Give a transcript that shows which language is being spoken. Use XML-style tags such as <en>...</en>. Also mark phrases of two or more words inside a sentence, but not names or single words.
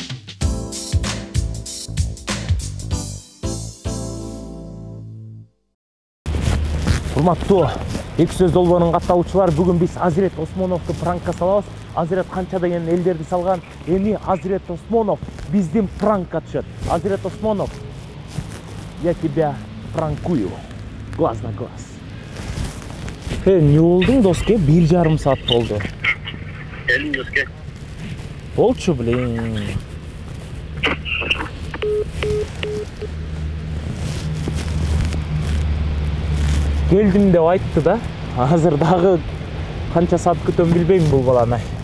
<ky>Урматтуу эки сөз долбоонун катталуучулары, бүгүн биз Азирет Осмоновду пранкка салабыз. Азирет канча деген элдерди салган. Эми Азирет Осмонов биздин пранкка түшөт.</ky> <ru>Азирет Осмонов, я тебя пранкую. Глаз на глаз.</ru> <ky>Не болдуң доске? 1,5 саат болду. Келдим доске. Болчу, блин. Келдим деп айтты да. Азыр дагы канча саат күтөм билбейм бул баланы.</ky>